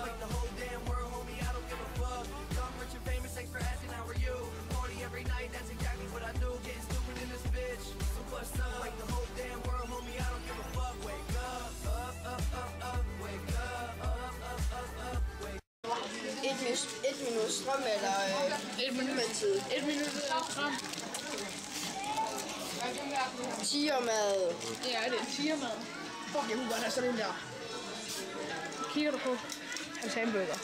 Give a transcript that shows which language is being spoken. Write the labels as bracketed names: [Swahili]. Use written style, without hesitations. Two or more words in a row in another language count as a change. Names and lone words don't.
[English] Like the whole damn world, homie, I don't give a fuck. Young, rich and famous, thanks for asking, how are you? Party every night, that's exactly what I do. Getting stupid in this bitch, so what's up? Like the whole damn world, homie, I don't give a fuck. Wake up, wake up, wake up. [Danish] Et minut strøm eller 1 minut med tid? 1 minut strøm. Tigermad. Ja, det er en tigermad. Fuck, jeg kunne godt have sådan en der. Kigger du på? En hamburger.